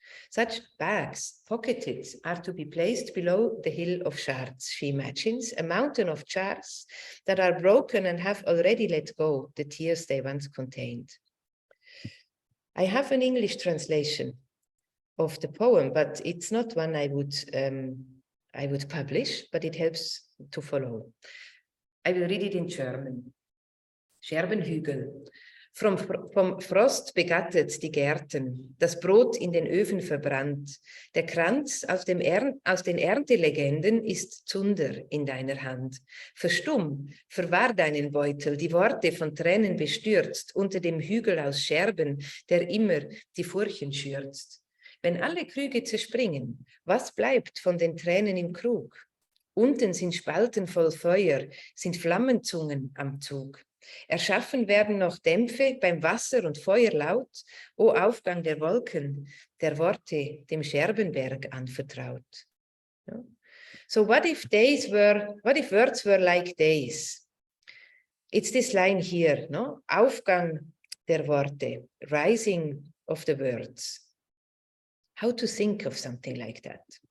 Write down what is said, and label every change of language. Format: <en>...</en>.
<en>Such bags, pocketed, are to be placed below the hill of shards, she imagines, a mountain of jars that are broken and have already let go the tears they once contained. I have an English translation of the poem, but it's not one I would publish, but it helps to follow. I will read it in German. Scherbenhügel.</en> <de>Vom Frost begattet die Gärten, das Brot in den Öfen verbrannt. Der Kranz aus den Erntelegenden ist Zunder in deiner Hand. Verstumm, verwahr deinen Beutel, die Worte von Tränen bestürzt, unter dem Hügel aus Scherben, der immer die Furchen schürzt. Wenn alle Krüge zerspringen, was bleibt von den Tränen im Krug? Unten sind Spalten voll Feuer, sind Flammenzungen am Zug. Erschaffen werden noch Dämpfe beim Wasser und Feuer laut, o Aufgang der Wolken, der Worte dem Scherbenberg anvertraut. Ja.</de> <en>So what if words were like days? It's this line here, no?</en> <de>Aufgang der Worte,</de> <en>rising of the words. How to think of something like that?</en>